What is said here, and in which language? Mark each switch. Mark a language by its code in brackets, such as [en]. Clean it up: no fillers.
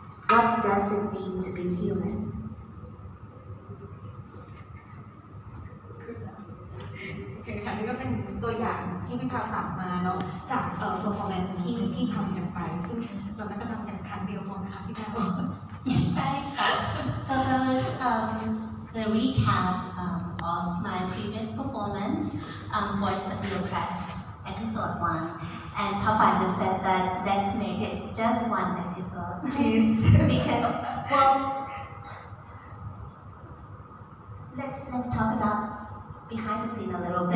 [en] What does it mean to be human? [th] โอเคค่ะนี่ก็เป็นตัวอย่างที่พี่พาวตัดมาเนาะจากperformance ที่ทำกันไปซึ่งเราน่าจะทำกันครั้งเดียวพอนะคะพี่พาว ใช่ค่ะ [en] So that was the recap of my previous performance, Voice of the Oppressed, episode 1. And Papa just said that let's make it just one episode. Please. Because, well, let's talk about behind the scene a little bit.